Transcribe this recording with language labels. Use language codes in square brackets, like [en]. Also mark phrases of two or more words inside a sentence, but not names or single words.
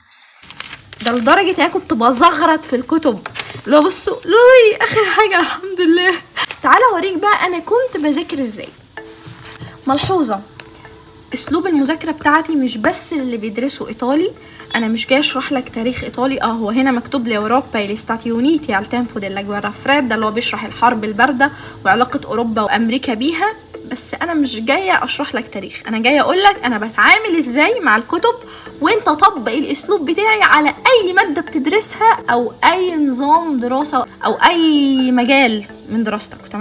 [ar] ده لدرجه انا كنت بزغرط في الكتب، لو بصوا لوي اخر حاجه الحمد لله. تعالى اوريك بقى انا كنت بذاكر ازاي. ملحوظه، اسلوب المذاكره بتاعتي مش بس اللي بيدرسوا ايطالي، انا مش جاي اشرح لك تاريخ ايطالي. هو هنا مكتوب لي اوروبا [it] gli Stati Uniti al tempo della guerra fredda، [ar] اللي هو بيشرح الحرب البارده وعلاقه اوروبا وامريكا بيها، بس انا مش جايه اشرح لك تاريخ، انا جايه اقول لك انا بتعامل ازاي مع الكتب، وانت طبق الاسلوب بتاعي على اي ماده بتدرسها او اي نظام دراسه او اي مجال من دراستك. تمام؟